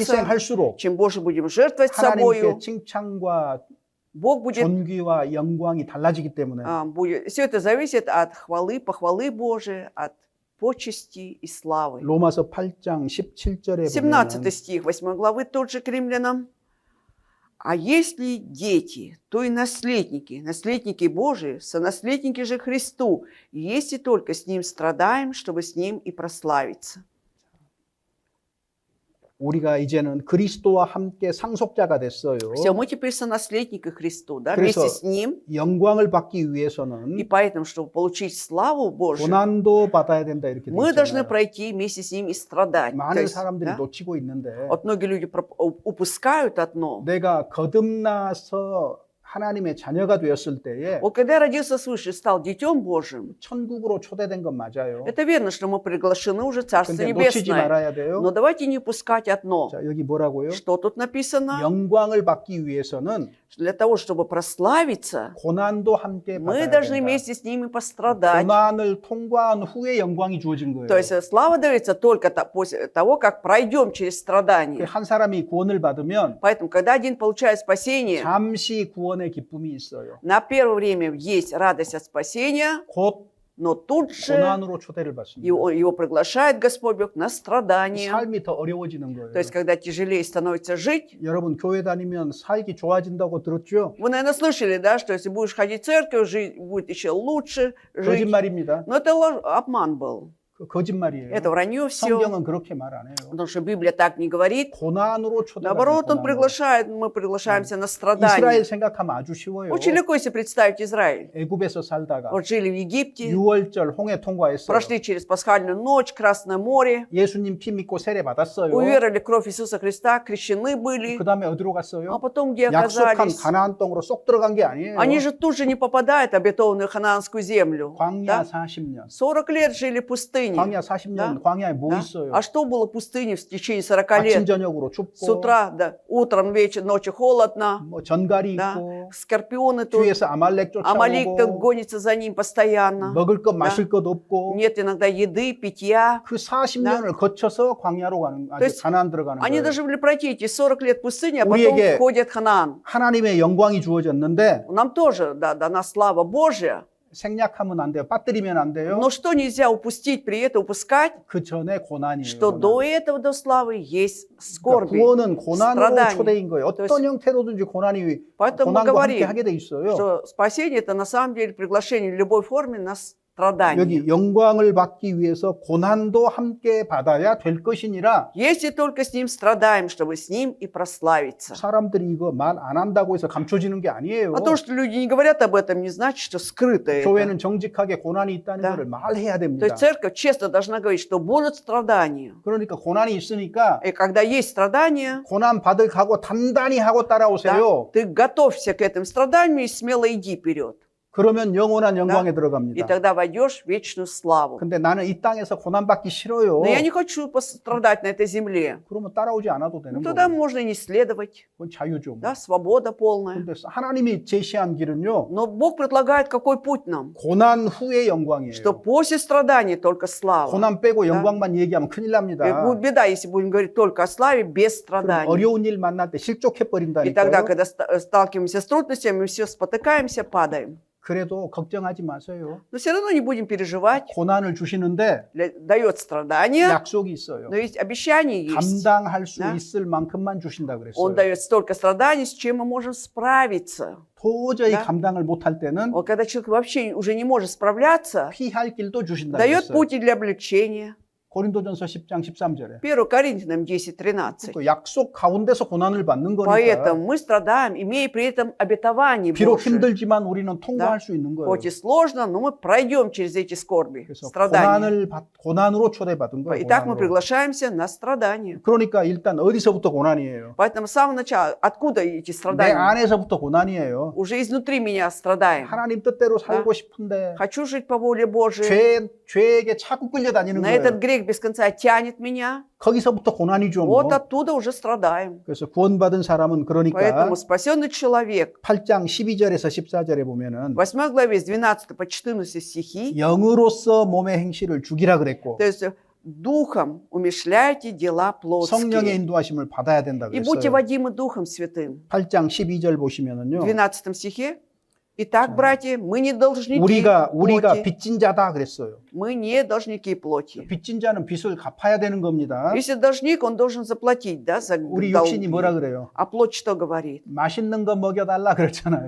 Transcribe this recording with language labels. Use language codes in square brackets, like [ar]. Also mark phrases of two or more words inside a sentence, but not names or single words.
[ko] 희생할수록 [ru] чем больше будем жертвовать [ko] 하나님께 [ru] собою, [ko] 칭찬과 [ru] Бог будет, [ko] 존귀와 영광이 달라지기 때문에 [ru] все это зависит от хвалы, похвалы Божией, от почести и славы. [ko] 로마서 8장 17절에 17 보면 [ru] стих 8 главы, тот же к римлянам. А если дети, то и наследники, наследники Божии, сонаследники же Христу, если только с Ним страдаем, чтобы с Ним и прославиться. [ko] 우리가 이제는 그리스도와 함께 상속자가 됐어요. [ru] Все, мы теперь сонаследники Христу, да, [ko] 그래서 [ru] вместе с Ним. [ko] 영광을 받기 [ru] И [ko] 위해서는 [ru] поэтому, чтобы получить славу Божию, [ko] 고난도 받아야 된다 이렇게 돼 [ru] мы должны [ko] 있잖아요. [ru] пройти вместе с Ним и страдать. То [ko] 많은 [ru] есть, [ko] 사람들이 [ru] да, [ko] 놓치고 있는데 [ru] вот многие люди упускают одно. [ko] 내가 거듭나서 하나님의 자녀가 되었을 때에 [ru] Вот когда я родился свыше и стал Детем Божьим, [ko] 천국으로 초대된 건 맞아요. [ru] это верно, что мы приглашены уже в Царство [ko] 근데 놓치지 [ru] Небесное. [ko] 말아야 돼요. [ru] Но давайте не упускать одно. [ko] 자, 여기 뭐라고요? [ru] Что тут написано? [ko] 영광을 받기 위해서는 [ru] Для того, чтобы прославиться, [ko] 고난도 함께 [ru] мы [ko] 받아야 [ru] должны [ko] 된다. [ru] вместе с ними пострадать. [ko] 고난을 통과한 후에 영광이 주어진 거예요. [ru] То есть слава дается только после того, как пройдем через страдания. [ko] 한 사람이 구원을 받으면 [ru] Поэтому, когда один получает спасение, [ko] 잠시 구원의 기쁨이 있어요. [ru] на первое время есть радость от спасения, [ko] 곧 [ru] но тут же [ko] 고난으로 초대를 받습니다. [ru] его приглашает Господь Бог на страдания. [ko] 삶이 더 어려워지는 거예요. [ru] То есть, когда тяжелее становится жить, [ko] 여러분 교회 다니면 살기 좋아진다고 들었죠? [ru] вы, наверное, слышали, да, что если будешь ходить в церковь, жить будет еще лучше жить. [ko] 거짓말입니다. [ru] Но это обман был. [ko] 거짓말이에요. [ru] Это вранье все. [ko] 성경은 그렇게 말 안 해요. [ru] Потому что Библия так не говорит. [ko] 고난으로 초대받는 [ru] Наоборот, он [ko] 고난으로. [ru] приглашает, мы приглашаемся на [ko] 이스라엘 [ru] страдания. [ko] 생각하면 아주 쉬워요. [ru] Очень легко себе представить Израиль. [ko] 애굽에서 살다가 [ru] Вот жили в Египте, [ko] 6월절 홍해 통과했어요. [ru] прошли через пасхальную ночь, Красное море, [ko] 예수님 피 믿고 세례 받았어요. [ru] уверовали в кровь Иисуса Христа, крещены были. [ko] 그 다음에 어디로 [ru] А [ko] 갔어요? [ru] потом где [ko] 약속한 [ru] оказались? [ko] 가나안 땅으로 쏙 들어간 게 아니에요. [ru] Они же тут же не попадают в обетованную ханаанскую землю. [ko] 광야 [ru] Да? [ko] 40년. [ru] 40 лет жили в пустыне. [ko] 광야 40년 [ru] Да? [ko] 광야에 뭐 [ru] Да? [ko] 있어요? [ru] А что было в пустыне в течение 40 [ko] 아침 [ru] лет? [ko] 저녁으로 [ru] С [ko] 춥고 [ru] утра, да, утром, вечером, ночью холодно, [ko] 뭐 전갈이 [ru] да, [ko] 있고 [ru] скорпионы тут, [ko] 뒤에서 아말렉 [ru] Амалик тут [ko] 쫓아오고 [ru] гонится за ним постоянно. [ko] 먹을 것 [ru] Да? [ko] 마실 것 없고 [ru] Нет иногда еды, питья. [ko] 그 40년을 거쳐서 광야로 가는 [ru] То есть [ko] 가나안 들어가는 [ru] Они [ko] 거예요. [ru] должны были пройти эти 40 лет пустыни, а потом [ko] 우리에게 [ru] входят в Ханаан. [ko] 하나님의 영광이 주어졌는데 [ru] Нам тоже дана слава Божья. [ko] 생략하면 안 돼요. 빠뜨리면 안 돼요. [ru] Но что нельзя упустить при этом, упускать? [ko] 그 전에 고난이에요. [ru] Что [ko] 고난. [ru] до этого, до славы, есть [ko] 그러니까 [ru] скорби. [ko] 구원은 고난으로 [ru] страдания. [ko] 초대인 거예요. [ru] То [ko] 어떤 [ru] есть- [ko] 형태로든지 [ru] Поэтому мы [ko] 고난과 함께 [ru] говорим, [ko] 하게 돼 있어요. [ru] что спасение – это на самом деле приглашение в любой форме на страдания. [ko] 여기 영광을 받기 위해서 고난도 함께 받아야 될 것이니라. [ru] Если только с Ним страдаем, чтобы с Ним и прославиться. [ko] 사람들이 이거 말 안 한다고 해서 감춰지는 게 아니에요. [ru] А то, что люди не говорят об этом, не значит, что скрыто это. [ko] 교회는 정직하게 고난이 있다는 [ru] Да. [ko] 것을 말해야 [ru] То [ko] 됩니다. [ru] есть церковь честно должна говорить, что будут страдания. [ko] 그러니까 고난이 있으니까 [ru] И когда есть страдания, [ko] 고난 받을 각오 단단히 하고 [ru] да, [ko] 따라오세요. [ru] ты готовься к этим страданиям и смело иди вперед. [ko] 그러면 영원한 영광에 [ru] И [ko] 들어갑니다. [ru] тогда войдешь в вечную славу. [ko] 근데 나는 이 땅에서 고난 받기 싫어요. [ru] Но я не хочу пострадать на этой земле. [ko] 그러면 따라오지 않아도 되는 [ru] Ну, тогда [ko] 거예요. [ru] можно и не следовать. [ko] 그건 자유죠. 뭐. [ru] Да, свобода полная. [ko] 근데 하나님이 제시한 길은요. [ru] Но Бог предлагает какой путь нам? [ko] 고난 후의 영광이에요. [ru] Что после страданий только слава. [ko] 고난 빼고 [ru] Да. [ko] 영광만 얘기하면 큰일 [ru] И [ko] 납니다. [ru] будет беда, если будем говорить только о славе без [ko] 그럼 [ru] страданий. [ko] 어려운 일 만날 때 실족해 [ru] И тогда, [ko] 버린다니까요. [ru] когда сталкиваемся с трудностями, мы все спотыкаемся, падаем. [ko] 그래도 걱정하지 마세요. [ru] Но все равно не будем переживать. [ko] 고난을 주시는데 [ru] Дает страдания, [ko] 약속이 있어요. [ru] но есть обещание есть. [ko] 감당할 수 [ru] Да. [ko] 있을 만큼만 주신다 [ru] Он [ko] 그랬어요. [ru] дает столько страданий, с чем мы можем справиться. [ko] 도저히 [ru] Да. [ko] 감당을 못할 때는 [ru] Вот когда человек вообще уже не может справляться, [ko] 피할 길도 주신다 [ru] дает [ko] 그랬어요. [ru] пути для облегчения. [ko] 고린도전서 10장 13절에. [ru] 1 Коринфянам 10:13. [ko] 그 약속 가운데서 고난을 받는 거니까 [ru] Поэтому мы страдаем, имея при этом обетование [ko] 비록 [ru] Божие. [ko] 힘들지만 우리는 통과할 수 있는 거예요. [ru] Хоть и сложно, но мы пройдем через эти скорби, [ko] 그래서 [ru] страдания. [ko] 고난으로 초대받은 거예요. [ru] Итак, мы [ko] 고난으로. [ru] приглашаемся на страдания. [ko] 그러니까 일단 어디서부터 고난이에요? [ru] Поэтому с самого начала, откуда эти [ko] 내 [ru] страдания? [ko] 안에서부터 고난이에요. [ru] Уже изнутри меня страдаем. [ko] 하나님 뜻대로 살고 싶은데 [ru] Хочу жить по воле Божией. [ko] 죄에게 자꾸 끌려다니는 [ru] На этот [ko] 거예요. [ru] грех без конца тянет меня. [ko] 거기서부터 고난이죠. 뭐. [ru] Вот оттуда уже страдаем. [ko] 그래서 구원받은 사람은 그러니까 [ru] Поэтому спасенный человек, [ko] 8장 12절에서 14절에 보면은 [ru] 8 главе с 12 по 14 стихи, [ko] 영으로서 몸의 행실을 죽이라 그랬고 [ru] то есть духом умешляйте дела [ko] 성령의 [ru] плотские. [ko] 인도하심을 받아야 된다 [ru] И будьте [ko] 그랬어요. [ru] водимы Духом Святым. [ko] 8장 12절 보시면은요. [ru] В 12 стихе. Итак, братья, мы не должники [ko] 우리가 [ru] плоти. [ko] 빚진 자다 그랬어요. [ru] Мы не должники плоти. [ko] 빚진 자는 빚을 갚아야 되는 겁니다. [ru] Если должник, он должен заплатить, да, за [ko] 우리 [ru] долги. [ko] 육신이 뭐라 그래요? [ru] А плоть что говорит? [ko] 맛있는 거 먹여달라 그랬잖아요.